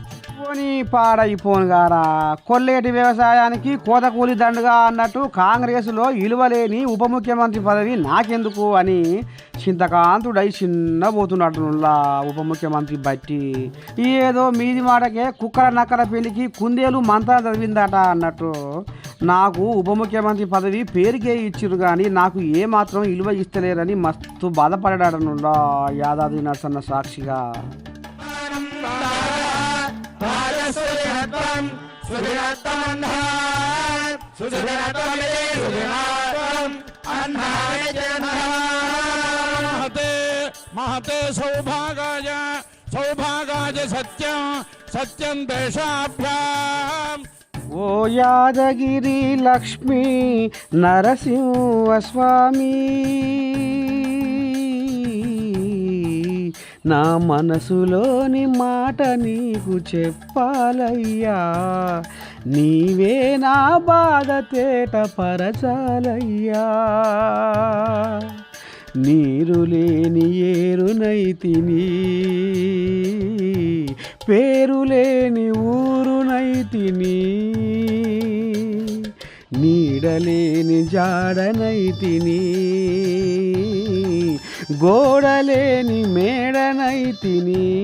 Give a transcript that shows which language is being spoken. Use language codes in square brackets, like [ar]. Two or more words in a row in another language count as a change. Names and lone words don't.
[te] పోనీ పాడైపోను గారా కొల్లేటి వ్యవసాయానికి కోత కూలి దండుగా అన్నట్టు కాంగ్రెస్లో ఇలువలేని ఉప ముఖ్యమంత్రి పదవి నాకెందుకు అని చింతకాంతుడై చిన్నబోతున్నట్టులా ఉప ముఖ్యమంత్రి బట్టి. ఏదో మీది మాటకే కుక్కల నక్కల పెళ్లికి కుందేలు మంత్రం చదివిందట అన్నట్టు నాకు ఉప ముఖ్యమంత్రి పదవి పేరుకే ఇచ్చిరు కానీ నాకు ఏమాత్రం ఇలువ ఇస్తలేరని మస్తు బాధపడ్డాడనులా యాదాద్రి నరసన్న సాక్షిగా. [sa] महते सौभागाय सत्यं देशाभ्याम्. [te] ओ यादगिरी लक्ष्मी नरसिंहस्वामी నా మనసులోని మాట నీకు చెప్పాలయ్యా, నీవే నా బాధ తేట పరచాలయ్యా. నీరు లేని ఏరునైతిని, పేరు లేని ఊరునైతిని, నీడలేని జాడనైతిని, గోడలేని మేడనైతిని.